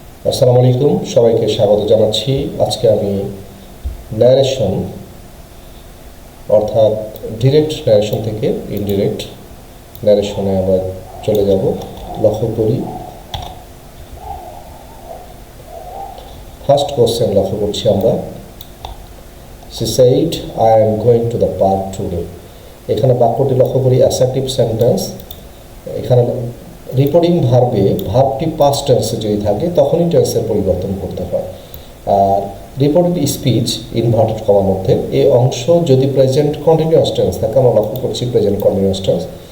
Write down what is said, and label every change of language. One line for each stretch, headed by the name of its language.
Bangla: আসসালামু আলাইকুম, সবাইকে স্বাগত জানাচ্ছি। আজকে আমি ন্যারেশন অর্থাৎ ডিরেক্ট ন্যারেশন থেকে ইনডিরেক্ট ন্যারেশনে আমরা চলে যাব। লক্ষ্য করি, ফার্স্ট কোশ্চেন লক্ষ্য করছি আমরা।
English: She said, I am going to the park today.
Bangla: এখানে বাক্যটি লক্ষ্য করি অ্যাসার্টিভ সেন্টেন্স। এখানে রিপোর্টিং ভার্বে ভার্বটি পাস্ট টেন্সে যদি থাকে তখনই টেন্সের পরিবর্তন করতে হয়। আর রিপোর্টেড স্পিচ ইনভার্টেড কমার মধ্যে এই অংশ যদি প্রেজেন্ট কন্টিনিউয়াস টেন্স থাকে, আমরা লক্ষ্য করছি প্রেজেন্ট কন্টিনিউয়াস টেন্স।